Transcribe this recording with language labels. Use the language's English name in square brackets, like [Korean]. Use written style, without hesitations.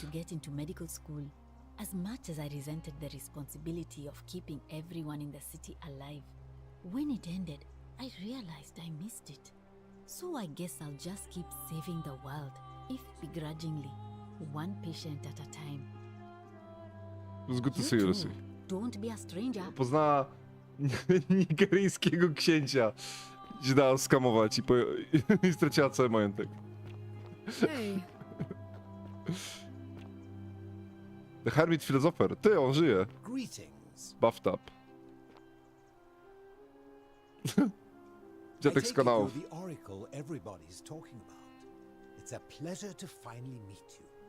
[English] to get into medical school. As much as I resented the responsibility of keeping everyone in the city alive, when it ended, I realized I missed it. So I guess I'll just keep saving the world, if begrudgingly, one patient at a time. It was good to see you, Lucy. Don't be a stranger. [Polish] Poznała nigeryjskiego księcia. Się dała skamować i straciła cały majątek. [English] Hey. The Hermit Philosopher. [Polish] Ty, on żyje. [English] Greetings. Buffed up. [Polish] Dziadek z kanałów. [English] The oracle everybody's talking about. It's a pleasure to finally meet you.